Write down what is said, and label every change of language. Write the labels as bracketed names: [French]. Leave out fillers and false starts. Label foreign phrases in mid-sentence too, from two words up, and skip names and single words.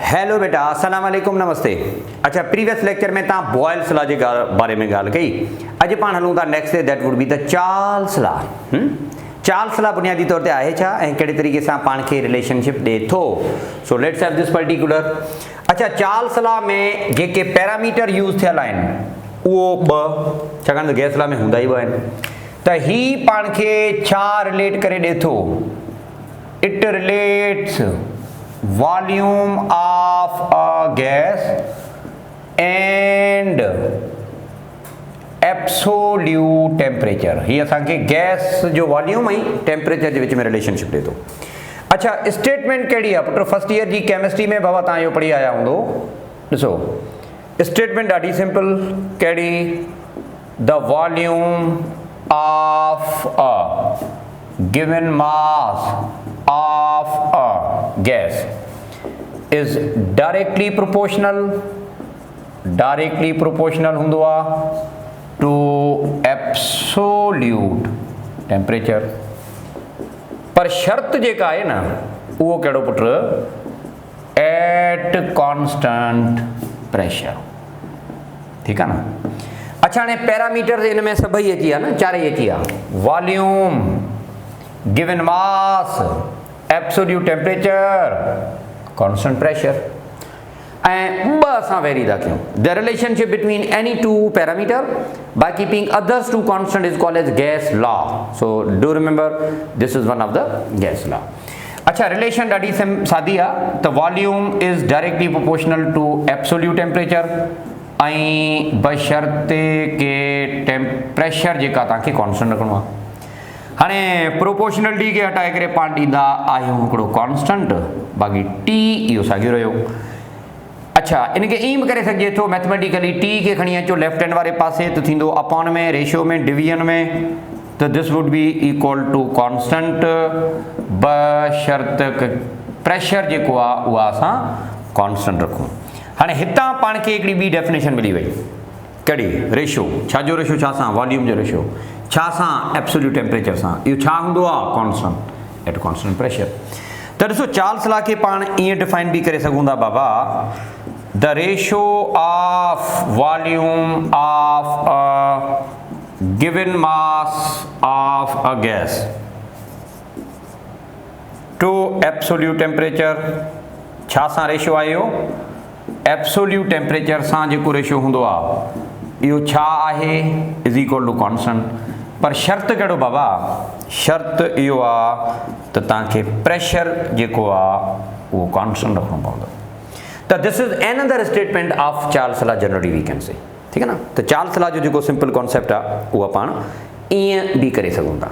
[Sindhi] हेलो बेटा, [Arabic] السلام عليكم, [Sindhi] नमस्ते। अच्छा, [English] previous lecture [Sindhi] में तव्हां बॉयल्स लॉ जे बारे में ॻाल्हि कई। अॼु पाण हलूं था [English] next day, that would be the Charles law. [Sindhi] चार्ल्स लॉ बुनियादी तौर ते आहे छा ऐं कहिड़े तरीक़े सां पाण खे रिलेशनशिप ॾिए थो। [English] so let's have this particular. [Sindhi] अच्छा, चार्ल्स लॉ में जेके [English] parameter use [Sindhi] थियल आहिनि उहो ॿ, छाकाणि त [English] gas law [Sindhi] में हूंदा ई ॿ आहिनि। त ही पाण खे छा रिलेट करे ॾिए थो? [English] it relates volume of a gas and absolute temperature। [Sindhi] ही असांखे गैस जो वॉल्यूम ऐं टेम्परेचर जे विच में रिलेशनशिप ॾिए थो। अच्छा, स्टेटमेंट कहिड़ी आहे पुट? [English] first year [Sindhi] जी केमिस्ट्री में बाबा तव्हां इहो पढ़ी आया हूंदो। ॾिसो, स्टेटमेंट ॾाढी सिंपल। कहिड़ी? [English] the volume of a given mass of a gas is directly proportional [Sindhi] हूंदो आहे [English] to absolute temperature। [Sindhi] पर शर्त जेका आहे न उहो कहिड़ो पुट? [English] at constant pressure। [Sindhi] ठीकु आहे न? अच्छा, हाणे पैरामीटर इन में सभई अची विया न, चारई अची विया। वॉल्यूम, [English] given mass, absolute temperature, constant pressure। [Sindhi] ऐं ॿ असां वेरी था कयूं। [English] The relationship between any two parameter by keeping others two constant is called as gas law। So do remember this is one of the gas law। [Sindhi] अच्छा, रिलेशन ॾाढी सादी आहे। त [English] volume is directly proportional to absolute temperature [Sindhi] ऐं बशर्ते के प्रेशर जेका तव्हांखे कॉन्स्टेंट रखिणो आहे। हाणे प्रोपोर्शनलिटी खे हटाए करे पाण ॾींदा आहियूं हिकिड़ो कॉन्स्टेंट, बाक़ी टी इहो साॻियो रहियो। अच्छा, इनखे ईअं बि करे सघिजे थो मैथमेटिकली। टी खे खणी अचो [English] left hand [Sindhi] वारे पासे त थींदो अपॉन में, रेशियो में, डिवीजन में। त [English] this would be equal to constant [Sindhi] बशर्त प्रेशर जेको आहे उहा असां कॉन्स्टेंट रखूं। हाणे हितां पाण खे हिकिड़ी ॿी डेफिनेशन मिली वई। कहिड़ी? रेशियो। छाजो रेशियो? छा सां? वॉल्यूम जो रेशियो। छा सां? [English] absolute temperature [Sindhi] सां। इहो छा हूंदो आहे? [English] constant at constant pressure. [Sindhi] त ॾिसो, चार्ल्स लॉ खे पाण ईअं डिफाइन बि करे सघूं था बाबा। [English] the ratio of volume of a given mass of a gas to absolute temperature. [Sindhi] छा सां रेशियो आहे इहो? [English] absolute temperature [Sindhi] सां जेको रेशियो हूंदो आहे इहो छा आहे? [English] is equal to constant. [Sindhi] पर शर्त कहिड़ो बाबा? शर्त इहो आहे त तव्हांखे प्रेशर जेको आहे उहो कॉन्स्टेंट रखिणो पवंदो। [English] त this is another statement of Charles law generally we can say. [Sindhi] ठीकु आहे न? त चार्ल्स लॉ जो जेको [English] simple concept [Sindhi] आहे उहा पाण ईअं बि करे सघूं था।